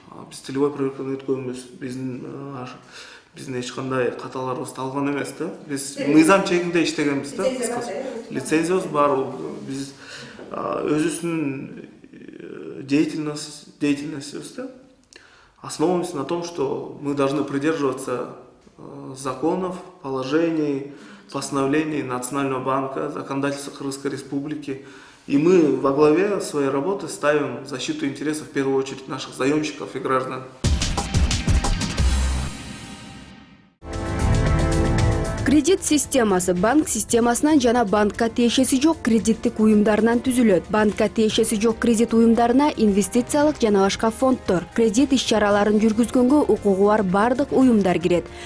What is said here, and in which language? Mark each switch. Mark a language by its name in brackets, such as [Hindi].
[Kyrgyz] Биз целевой проверканы өткөнбүз. Биздин эч кандай каталарыбыз табылган эмес да. Биз мыйзам чегинде иштегенбиз да. Лицензиябыз бар. Биз өзүбүздүн [Russian] деятельностью основываемся на том, что мы должны придерживаться законов, положений, постановлений Национального банка, законодательства Кыргызской Республики. И мы во главе своей работы ставим защиту интересов, в первую очередь, наших заемщиков и граждан. [Kyrgyz] Кредит системасы банк системасынан жана банкка тиешеси жок кредиттик уюмдарынан түзүлөт. Банкка тиешеси жок кредит уюмдарына инвестициялык жана башка фонддор, кредит иш-чараларын жүргүзгөнгө укугу бар бардык уюмдар кирет.